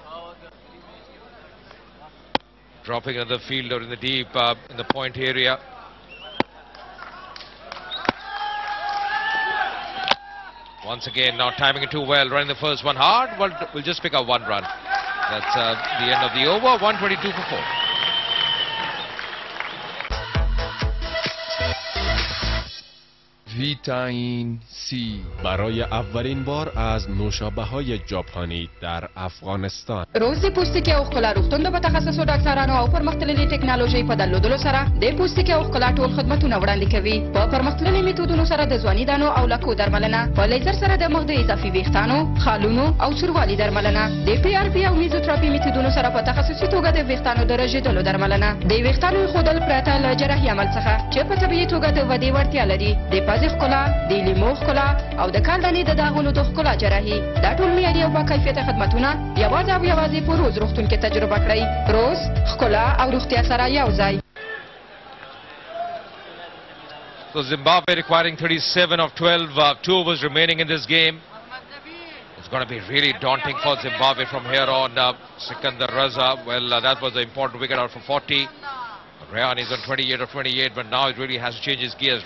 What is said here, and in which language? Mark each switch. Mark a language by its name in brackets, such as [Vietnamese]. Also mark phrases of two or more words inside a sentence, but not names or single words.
[English] Dropping another fielder in the deep, in the point area. Once again, not timing it too well, running the first one hard. We'll just pick up 1 run. That's the end of the over. 122 for 4. [Persian] ویتامین C برای اولین بار از نوشابه‌های ژاپنی در افغانستان. [Pashto] روزي پوستکي او ښکلا روغتون د متخصصو ډاکټرانو او پرمختللي ټکنالوژي په درلودلو سره د پوستکي او ښکلا ټول خدمتونه وړاندې کوي. په پرمختللي میتودونو سره د ځواني دانو او لکو درملنه، په لیزر سره د مخ د اضافي ویښتانو، خالونو او سوروالي درملنه، د پی آر پی او میزوتراپي میتودونو سره په تخصصي توګه د ویښتانو د رژیدلو درملنه، د ویښتانو خودل پرته له جراحي عمل څخه چې په طبيعي توګه د ودې وړتیا لري، د پزې ښکلا، د لیمو ښکلا او د کاندنې د داغونو د ښکلا جراحي. دا ټول معیاري او با کیفیته خدمتونه یوازې او یوازې په روز روغتون کې تجربه کړئ. روز ښکلا او روغتیا سره یو ځای. [English] So Zimbabwe requiring 37 of 12, 2 overs remaining in this game. It's going to be really daunting for Zimbabwe from here on. Sikandar Raza, well, that was an important wicket out for 40. Rayan is on 28 of 28, but now it really has to change his gears.